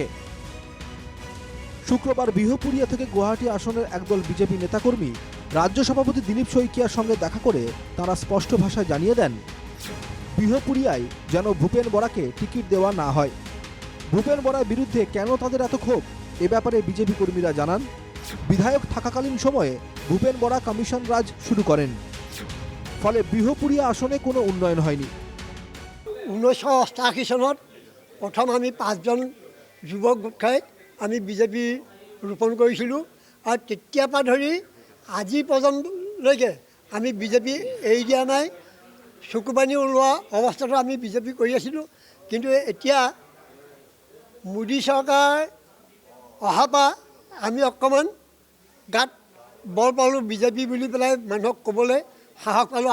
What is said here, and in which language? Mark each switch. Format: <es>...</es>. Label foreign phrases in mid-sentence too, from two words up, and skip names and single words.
<bn>শুক্রবার বিহপুরিয়া থেকে গুয়াহাটি আসনের একদল বিজেপি নেতাকর্মী রাজ্য সভাপতি দিলীপ শইকিয়ার সঙ্গে দেখা করে তারা স্পষ্ট ভাষায় জানিয়ে দেন বিহপুরিয়ায় যেন ভূপেন বরাকে টিকিট দেওয়া না হয়। ভূপেন বরার বিরুদ্ধে কেন তাদের এত ক্ষোভ, এ ব্যাপারে বিজেপি কর্মীরা জানান, বিধায়ক থাকাকালীন সময়ে ভূপেন বরা কমিশন রাজ শুরু করেন, ফলে বিহপুরিয়া আসনে কোনো উন্নয়ন হয়নি।</bn> <as>1988 চনত প্ৰথম আমি 5জন যুৱক গোট খাই আমি বিজেপি ৰোপণ কৰিছিলোঁ, আৰু তেতিয়াৰ পৰা ধৰি আজি পৰ্যন্তলৈকে আমি বিজেপি এৰি দিয়া নাই। চকুপানী ওলোৱা অৱস্থাতো আমি বিজেপি কৰি আছিলোঁ, কিন্তু এতিয়া মোদী চৰকাৰ অহাৰ পৰা আমি অকণমান গাত বল পালোঁ, বিজেপি বুলি পেলাই মানুহক ক'বলৈ সাহস পালোঁ।</as>